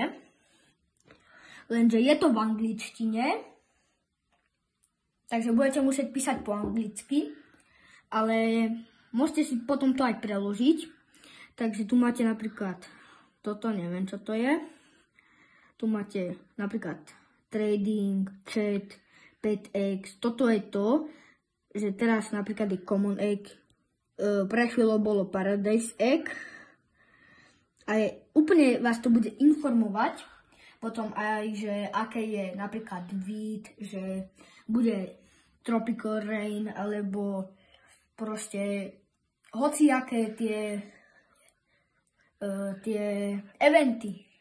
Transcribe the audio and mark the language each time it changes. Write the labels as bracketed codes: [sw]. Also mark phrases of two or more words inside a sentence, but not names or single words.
[sk] Lenže je to v angličtine, takže budete musieť písať po anglicky, ale môžete si potom to aj preložiť. Takže tu máte napríklad toto, neviem čo to je. Tu máte napríklad trading, chat, [en] pet eggs. [sk] Toto je to, že teraz napríklad je [en] common egg. [sk] Pre chvíľu bolo [en] paradise egg. [sk] A úplne vás to bude informovať. Potom aj, že aké je napríklad wheat, že bude [en] tropical rain, [sk] alebo proste hociaké tie eventy.